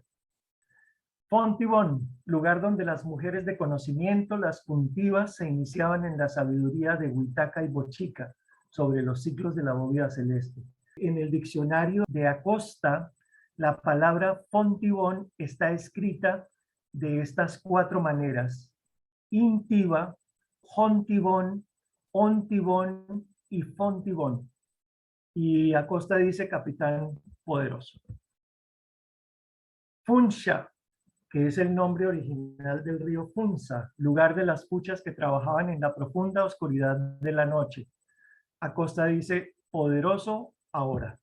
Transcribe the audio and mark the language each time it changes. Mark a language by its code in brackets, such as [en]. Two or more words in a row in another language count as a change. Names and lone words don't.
[es] Fontibón, lugar donde las mujeres de conocimiento, las puntivas, se iniciaban en la sabiduría de Huitaca y Bochica sobre los ciclos de la bóveda celeste. En el diccionario de Acosta, la palabra Fontibón está escrita de estas cuatro maneras: intiva, jontibón, ontibón y fontibón. Y Acosta dice capitán poderoso. Funcha, que es el nombre original del río Funza, lugar de las puchas que trabajaban en la profunda oscuridad de la noche. Acosta dice, poderoso ahora.